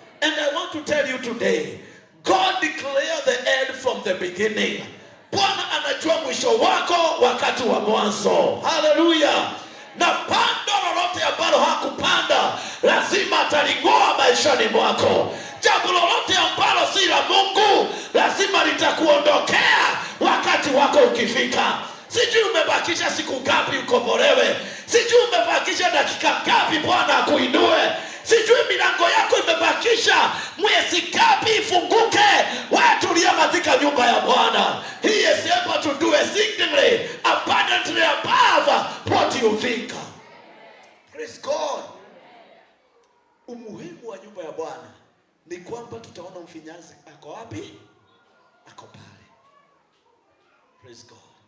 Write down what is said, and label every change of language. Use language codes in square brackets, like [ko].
[en] And I want to tell you today, God declared the end from the beginning. [sw] Bwana anajua mwisho wako wakati wa mwanzo. Hallelujah. Na pando lolote ambalo hakupanda lazima ataling'oa maishani mwako. Jambo lolote ambalo si la Mungu lazima litakuondokea wakati wako ukifika. Sijui umebakisha siku ngapi ukombolewe. Sijui umebakisha dakika ngapi Bwana akuinue. Sijui milango yako imebakisha mwezi ngapi ifunguke. Wewe tulia katika nyumba ya Bwana. [en] He is able to do exceedingly abundantly above what you think. Praise God. [sw] Umuhimu wa nyumba ya Bwana ni kwamba tutaona mfinyanzi ako wapi? Ako pale. Praise God.